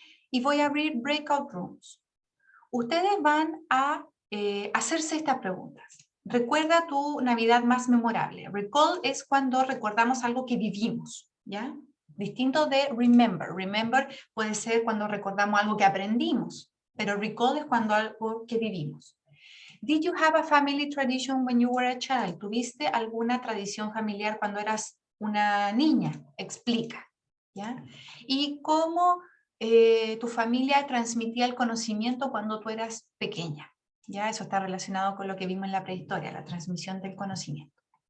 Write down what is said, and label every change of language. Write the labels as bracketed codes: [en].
[es] Y voy a abrir breakout rooms. Ustedes van a hacerse estas preguntas. Recuerda tu Navidad más memorable. Recall es cuando recordamos algo que vivimos, ¿ya? Distinto de remember. Remember puede ser cuando recordamos algo que aprendimos, pero recall es cuando algo que vivimos. [en] Did you have a family tradition when you were a child? [es] ¿Tuviste alguna tradición familiar cuando eras una niña? Explica, ¿ya? Y cómo tu familia transmitía el conocimiento cuando tú eras pequeña. Ya, eso está relacionado con lo que vimos en la prehistoria, la transmisión del conocimiento.